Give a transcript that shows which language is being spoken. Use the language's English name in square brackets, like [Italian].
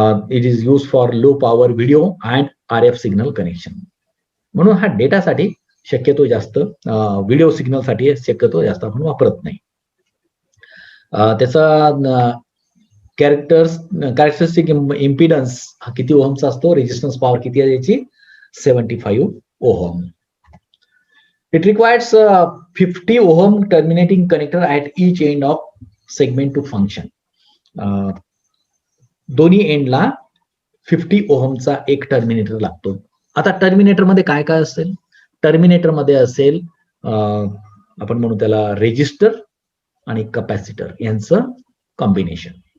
[English] it is use for low power video and RF signal connection, [Marathi] म्हणून हा डेटासाठी शक्यतो जास्त, व्हिडिओ सिग्नल साठी शक्यतो जास्त आपण वापरत नाही। त्याचा कॅरेक्टरिस्टिक इम्पिडन्स हा किती ओहमचा असतो, रेजिस्टन्स पॉवर किती आहे याची, 75 ohm. [English] It requires 50 ohm terminating connector at each end of segment to function. [Marathi] दोन्ही एंडला 50 ओहमचा एक टर्मिनेटर लागतो। आता टर्मिनेटर मध्ये काय काय असेल, टर्मिनेटर मध्ये असेल आपण म्हणू त्याला रेजिस्टर आणि कपॅसिटर यांचं कॉम्बिनेशन।